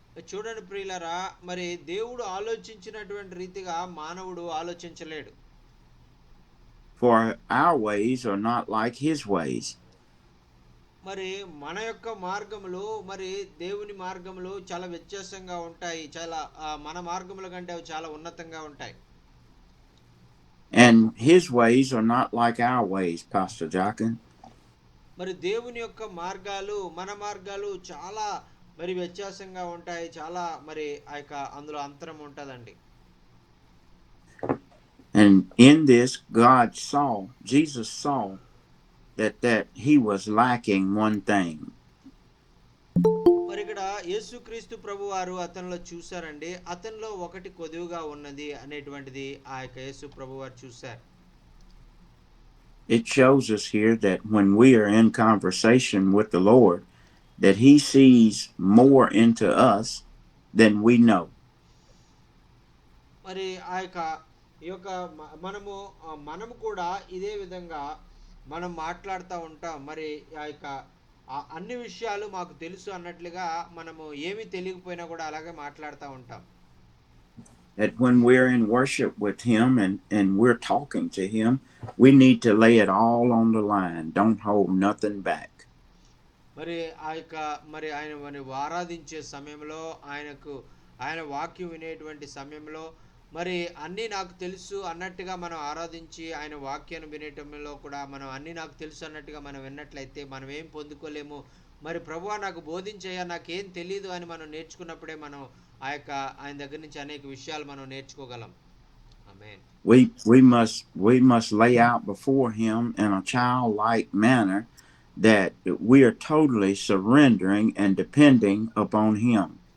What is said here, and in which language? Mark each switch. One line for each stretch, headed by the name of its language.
Telugu: చూడండి ప్రియులారా, మరి దేవుడు ఆలోచించినటువంటి రీతిగా మానవుడు ఆలోచించలేడు.
English: For our ways are not like his ways.
Telugu: మరి మన యొక్క మార్గములు మరి దేవుని మార్గములు చాలా వ్యత్యాసంగా ఉంటాయి. చాలా మన మార్గముల కంటే అవి చాలా ఉన్నతంగా ఉంటాయి.
English: And his ways are not like our ways, Pastor Jockin.
Telugu: మరి దేవుని యొక్క మార్గాలు మన మార్గాలు చాలా మరి వ్యత్యాసంగా ఉంటాయి. చాలా మరి ఆ యొక్క అందులో అంతరం ఉంటుందండి.
English: And in this, Jesus saw that he was lacking one thing.
Telugu: మరి ఇక్కడ యేసుక్రీస్తు ప్రభు వారు అతనిలో చూశారండి. అతనిలో ఒకటి కొదువుగా ఉన్నది అనేటువంటిది ఆ యొక్క యేసు ప్రభు వారు చూశారు.
English: It shows us here that when we are in conversation with the Lord, that he sees more into us than we know.
Telugu: మరి ఆ యొక్క మనము కూడా ఇదే విధంగా మనం మాట్లాడుతూ ఉంటాం. మరి ఆ యొక్క అన్ని విషయాలు మాకు తెలుసు అన్నట్లుగా మనము ఏమీ తెలియకపోయినా కూడా అలాగే మాట్లాడుతూ ఉంటాం.
English: That when we're in worship with him and we're talking to him, we need to lay it all on the line. Don't hold nothing back.
Telugu: మరి మరి ఆయన ఆరాధించే సమయంలో ఆయన వాక్యం వినేటువంటి సమయంలో మరి అన్నీ నాకు తెలుసు అన్నట్టుగా మనం ఆరాధించి ఆయన వాక్యాన్ని వినేటంలో కూడా మనం అన్నీ నాకు తెలుసు అన్నట్టుగా మనం విన్నట్లయితే మనం ఏం పొందుకోలేము. మరి ప్రభువా నాకు బోధించయ్యా, నాకేం తెలీదు అని మనం నేర్చుకున్నప్పుడే మనం ఆయన దగ్గర నుంచి అనేక విషయాలు మనం నేర్చుకోగలం. ఆమేన్.
English: We must lay out before him in a childlike manner that we are totally surrendering and depending upon him.